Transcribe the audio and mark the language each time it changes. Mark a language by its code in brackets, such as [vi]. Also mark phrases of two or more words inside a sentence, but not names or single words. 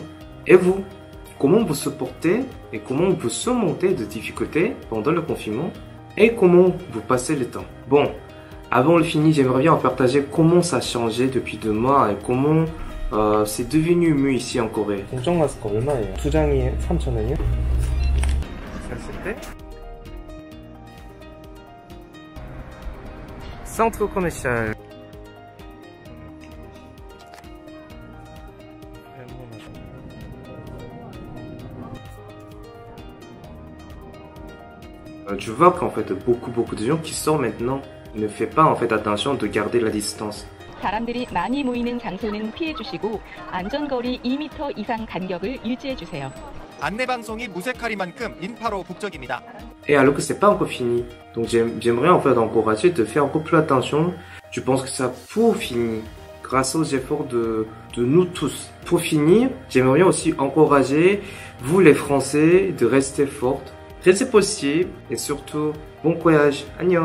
[fr] Et vous, comment vous supportez et comment vous surmontez des difficultés pendant le confinement et comment vous passez le temps? Bon, avant le fini, j'aimerais bien en partager comment ça a changé depuis 2 mois et comment c'est devenu mieux ici en Corée. [ko] 공정 마스크 얼마예요? 2장이 3,000원이요? [fr] Ça c'était Centre commercial. Tu vois qu'en fait beaucoup de gens qui sortent maintenant ne font pas en fait attention de garder la distance. [ko] 사람들이 많이 모이는 장소는 피해 주시고 안전거리 2m 이상 간격을 유지해 주세요. 안내 방송이 무색하리만큼 인파로 북적입니다. [fr] Et alors que c'est pas encore fini, donc j'aimerais en fait encourager de faire encore plus attention. Je pense que ça pour finir, grâce aux efforts de nous tous. Pour finir, j'aimerais aussi encourager vous les Français de rester fortes, rester possible et surtout bon voyage.